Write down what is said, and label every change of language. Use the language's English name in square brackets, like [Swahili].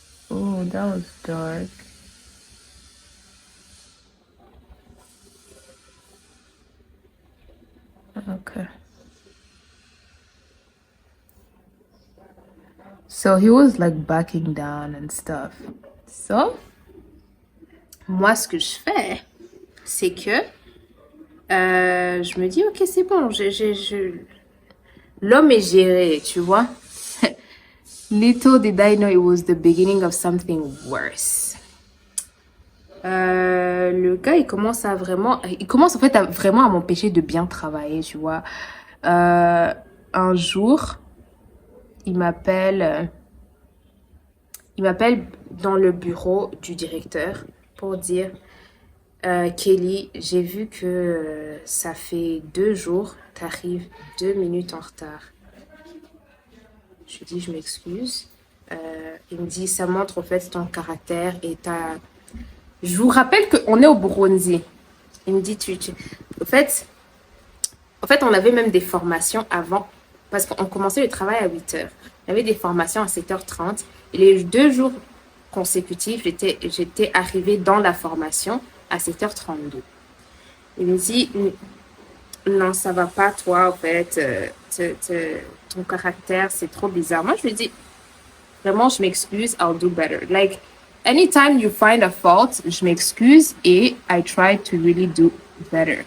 [English] Oh, that was dark. Okay. So he was like backing down and stuff. [French] So, moi, ce que je fais, c'est que je me dis, ok, c'est bon, l'homme est géré, tu vois. [English] Little did I know it was the beginning of something worse. [French] Le gars, il commence en fait vraiment à m'empêcher de bien travailler, tu vois. Un jour, il m'appelle dans le bureau du directeur pour dire, Kelly, j'ai vu que ça fait 2 jours, t'arrives 2 minutes en retard. Je lui dis, je m'excuse. Il me dit, ça montre en fait ton caractère et ta... Je vous rappelle qu'on est au Burundi. Il me dit, En fait, on avait même des formations avant, parce qu'on commençait le travail à 8h. On avait des formations à 7h30. Et les 2 jours consécutifs, j'étais arrivée dans la formation à 7h32. Il me dit, non, ça va pas, toi, en fait, ton caractère, c'est trop bizarre. Moi, je lui dis, vraiment, je m'excuse, [English] I'll do better. Like, anytime you find a fault, [French] je m'excuse et [English] I try to really do better.